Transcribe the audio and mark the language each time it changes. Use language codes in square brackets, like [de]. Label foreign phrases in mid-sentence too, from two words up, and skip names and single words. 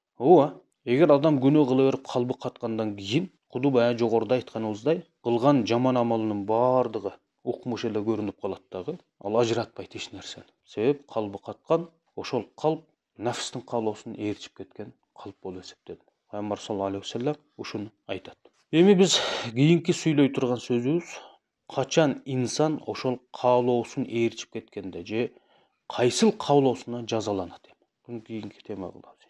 [ky] Ооба, эгер адам күнөө кыла берип калбы каткандан кийин, куду баягы жогоруда айтканыбыздай, кылган жаман амалынын бардыгы укмуш эле көрүнүп калат дагы. Ал ажыратпайт эч нерсени. Себеп калбы каткан, ошол калп нафстын каалоосун ээрчип кеткен калп болуп эсептелет. Пайгамбар [ar] صلى الله عليه وسلم [ky] ушуну айтат. Эми биз кийинки сүйлөй турган сөзүбүз качан инсан ошол каалоосун ээрчип кеткенде же кайсыл каалоосуна жазаланат. Буну кийинки тема кылабыз.